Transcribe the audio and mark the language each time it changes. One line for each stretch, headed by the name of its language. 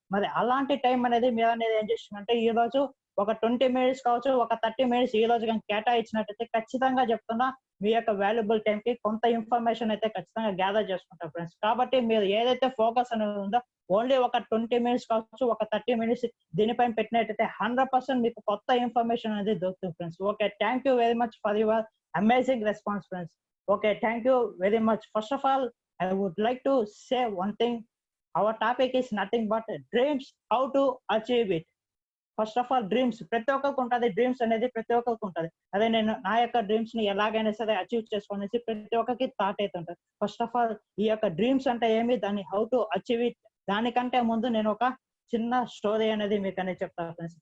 Telugu: మరి అలాంటి టైం అనేది మీరు అనేది ఏం చేస్తుందంటే ఈ రోజు ఒక 20 మినిట్స్ కావచ్చు, ఒక 30 మినిట్స్ ఈ రోజు కానీ కేటాయించినట్టయితే ఖచ్చితంగా చెప్తున్నా మీ యొక్క వాల్యుబుల్ టైం కి కొంత ఇన్ఫర్మేషన్ అయితే ఖచ్చితంగా గ్యాదర్ చేసుకుంటారు ఫ్రెండ్స్. కాబట్టి మీరు ఏదైతే ఫోకస్ అనేది ఉందో ఓన్లీ ఒక 20 మినిట్స్ కావచ్చు, ఒక 30 మినిట్స్ దీనిపైన పెట్టినట్టయితే 100% మీకు కొత్త ఇన్ఫర్మేషన్ అనేది దొరుకుతుంది friends.
English: Okay, thank you very much for your amazing response friends. Okay, thank you very much.
Telugu: First of all
English: I would like to say one thing. Our topic is nothing but dreams, how to achieve it.
Telugu: First of all dreams ప్రతి ఒక్కరికి ఉంటుంది. Dreams అనేది ప్రతి ఒక్కరికి ఉంటుంది. అదే నేను నా యొక్క డ్రీమ్స్ ని ఎలాగైనా సరే అచీవ్ చేసుకోనేసి ప్రతి ఒక్కరికి థాట్ అయితే ఉంటుంది. ఫస్ట్ ఆఫ్ ఆల్ ఈ యొక్క డ్రీమ్స్ అంటే ఏమి, దాన్ని హౌ టు అచీవ్ ఇట్, దానికంటే ముందు నేను ఒక చిన్న స్టోరీ అనేది మీకు అనేది చెప్తాను ఫ్రెండ్స్.